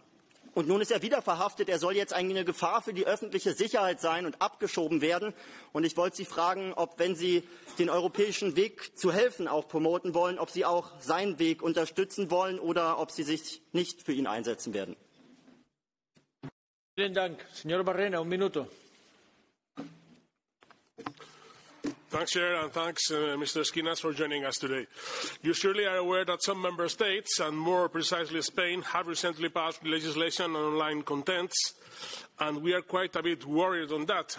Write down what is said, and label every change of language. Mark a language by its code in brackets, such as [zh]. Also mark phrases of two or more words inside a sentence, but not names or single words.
[de] Und nun ist er wieder verhaftet. Er soll jetzt eigentlich eine Gefahr für die öffentliche Sicherheit sein und abgeschoben werden. Und ich wollte Sie fragen, ob, wenn Sie den europäischen Weg zu helfen auch promoten wollen, ob Sie auch seinen Weg unterstützen wollen oder ob Sie sich nicht für ihn einsetzen werden. Vielen Dank. [es] Señor Barrena, un minuto. [en] Thanks, Chair, and thanks, Mr. Schinas, for joining us today. You surely are aware that some member states, and more precisely Spain, have recently passed legislation on online contents, and we are quite a bit worried on that.